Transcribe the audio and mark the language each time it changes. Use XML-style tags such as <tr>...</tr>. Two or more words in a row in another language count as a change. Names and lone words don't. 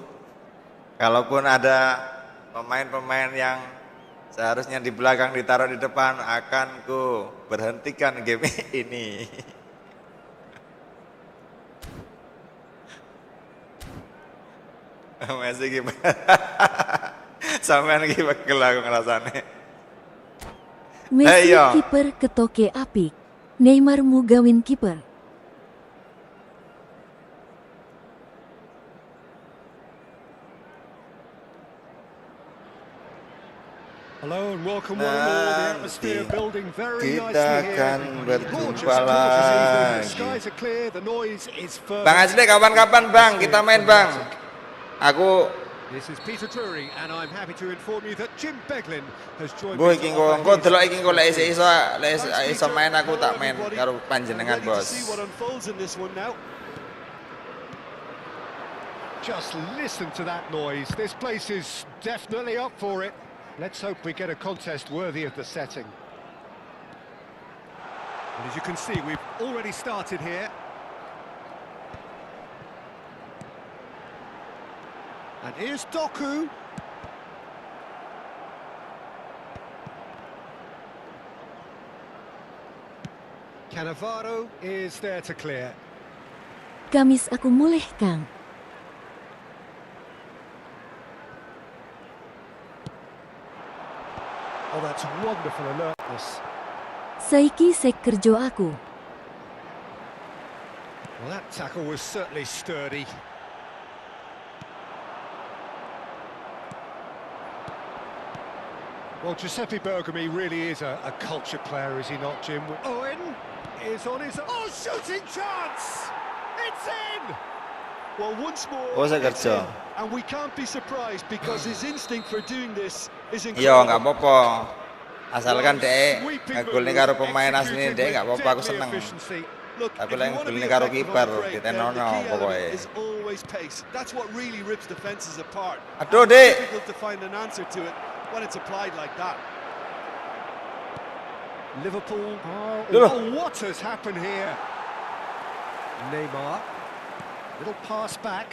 <id>Kalaupun ada pemain-pemain yang seharusnya di belakang ditaruh di depan, akan ku berhentikan game ini. Messi gimana?</id> <jv>Sampean iki pegel aku ngrasane. Messi kiper ketoke apik. Neymar mu gawin kiper.</jv> <en>Hello and welcome one and all. The atmosphere building very nicely</en> <id>Kita</id> <en>here.</en> <id>akan berjumpa</id> <en>Gorgeous</en> <id>lagi.</id> <en>The skies are clear, the noise is firm.</en> <id>Bang Asli, kapan-kapan Bang kita main Bang.</id> <jv>Aku</jv> <en>This is Peter Drury and I'm happy to inform you that Jim Beglin has joined boy me.</en> <jv>iki engko delok iki engko lek iso main aku tak main karo panjenengan, Bos.</jv> <en>Just listen to that noise. This place is definitely up for it. Let's hope we get a contest worthy of the setting. And as you can see, we've already started here. And here's Doku. Cannavaro is there to clear.</en> <jv>Kamis aku mulih, Kang.</jv> <en>Oh, that's wonderful alertness.</en> <jv>Saiki sek kerjo aku.</jv> <en>Well, that tackle was certainly sturdy. Well, Giuseppe Bergami really is a culture player, is he not, Jim? Owen is on his... Oh, shooting chance! It's in! Well, once more, it's in. And we can't be surprised because his instinct for doing this is Yo, incredible.</en> <jv>nggak apa-apa. Asalkan dek ngegolne karo pemain asli dek nggak apa-apa, aku seneng. Tapi lek ngegolne karo kiper ditenono pokoknya.</jv> <en>That's what really rips defenses apart.</en> <jv>Aduh, Dek.</jv> <en>Difficult to find an answer to it when it's applied like that. Liverpool. Oh, what has happened here? Neymar. Little pass back.</en>